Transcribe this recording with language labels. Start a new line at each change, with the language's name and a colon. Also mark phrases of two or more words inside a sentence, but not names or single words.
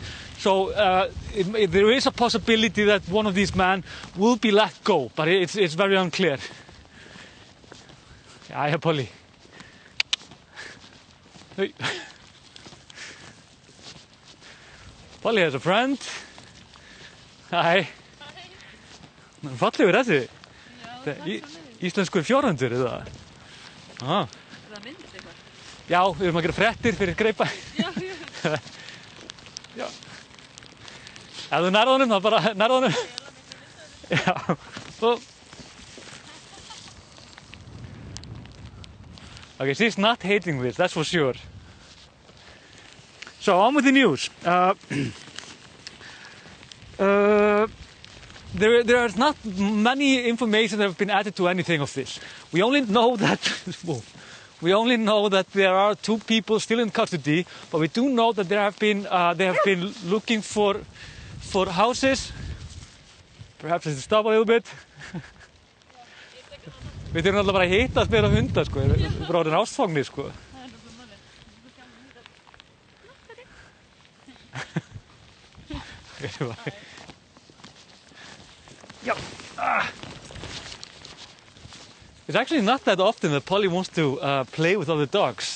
English: So there is a possibility that one of these men will be let go, but it's very unclear. Hi, Polly. Hey. Polly has a friend. Hi.
Icelandic: Fallegur þessi. Íslenskur 400 eða? Ah. Já, við erum að gera fréttir fyrir Grapevine. Já. Ef þú nærð honum, þá bara nærð honum. Já.
English: Okay, she's not hating this, that's for sure. So on with the news. There is not many information that have been added to anything of this. We only know that there are 2 people still in custody, but we do know that they have been looking for houses. Perhaps it's stop a little bit.
Icelandic: Við þurfum alltaf bara að hittast meira hundar, sko. Við erum bara orðin ástfangnir, sko.
English: It's actually not that often that Polly wants to play with other dogs.